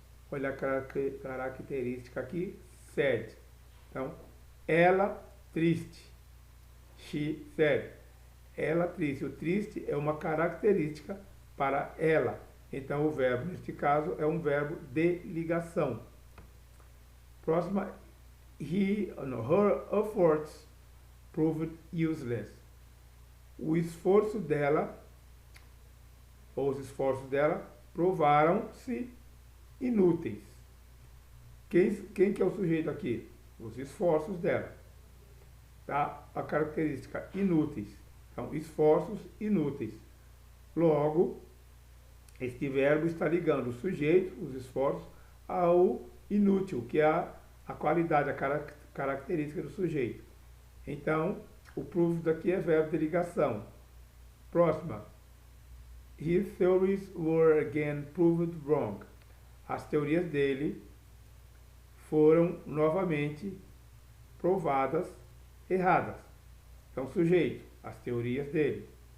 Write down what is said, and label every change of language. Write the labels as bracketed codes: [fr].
[pt] Olha a característica aqui, sad. Então, ela triste. [en] She sad. [pt] Ela triste. O triste é uma característica para ela. Então, o verbo, neste caso, é um verbo de ligação. Próxima. [en] Her efforts proved useless. [pt] O esforço dela, ou os esforços dela, provaram-se inúteis. Quem que é o sujeito aqui? Os esforços dela. Tá? A característica inúteis. Então, esforços inúteis. Logo, este verbo está ligando o sujeito, os esforços, ao inútil, que é a qualidade, a característica do sujeito. Então, o proved aqui é verbo de ligação. Próxima. [en] His theories were again proved wrong. [pt] As teorias dele foram novamente provadas erradas. Então, sujeito, as teorias dele.